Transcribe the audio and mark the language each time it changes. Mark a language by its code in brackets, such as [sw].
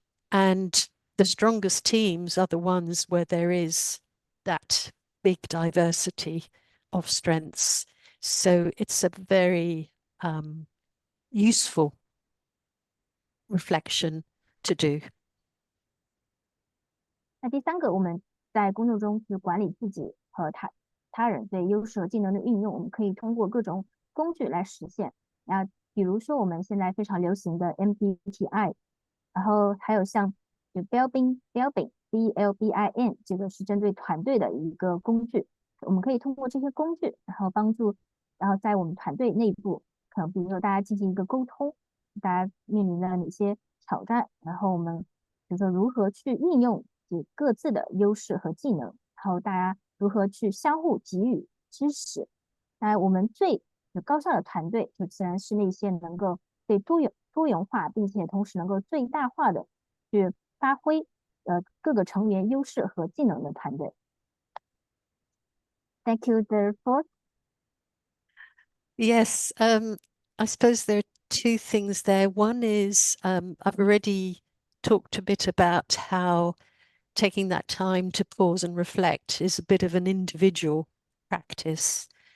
[en] And the strongest teams are the ones where there is that big diversity of strengths. So it's a very useful reflection to do. [zh] 那第三个，我们在工作中去管理自己和他人对优势和技能的运用，我们可以通过各种工具来实现。那比如说我们现在非常流行的 MBTI，然后还有像Belbin BLBIN，这个是针对团队的一个工具。我们可以通过这些工具，然后帮助，然后在我们团队内部，可能比如说大家进行一个沟通，大家面临了哪些挑战，然后我们比如说如何去运用各自的优势和技能，然后大家如何去相互给予支持。那我们最高效的团队，就自然是那些能够对多元化，并且同时能够最大化的去发挥各个成员优势和技能的团队。 [en] Thank you. The fourth. Yes, I suppose there are two things there. One is I've already talked a bit about how taking that time to pause and reflect is a bit of an individual practice.